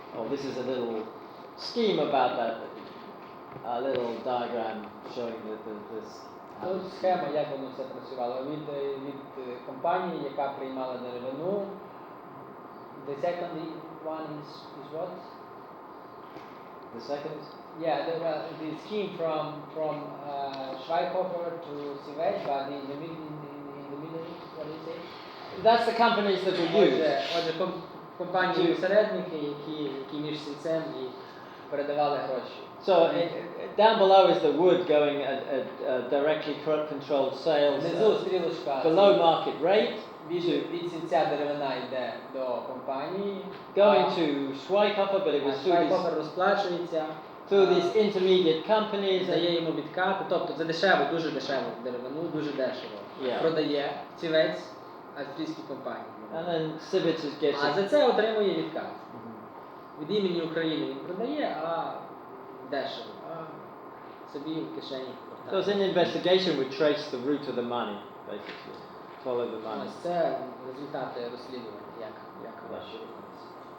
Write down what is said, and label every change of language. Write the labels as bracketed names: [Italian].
[English] This is a little scheme about that, a little diagram showing this. [Ukrainian] Тут схема, як воно все працювало, від компанії, яка приймала деревину. [English] The second one is what? The second? Yeah, the scheme from Schweighofer to Sivets, but in the middle, what do you say? That's the companies that we use. [Ukrainian] Отже, компанії-посередники, які між сільцем і передавали гроші. [English] So down below is the wood going at directly controlled sales below market rate. [Ukrainian] Від сільця деревина йде до компанії. [English] Going to Schweighofer, but it was [Ukrainian] Schweighofer розплачується. [English] Through these intermediate companies. [Ukrainian] Дає йому відкати, тобто за дешево, дуже дешево деревину, дуже дешево. Продає Сівець австрійській компанії. [English] And then Sivits gets [Ukrainian] А за це отримує відкат. Від імені України він продає, а дешево, а собі в кишені. [English] So it's an investigation we trace the root of the money, basically. Follow the money. [Ukrainian] Ось це результати розслідування, як гроші рухаються.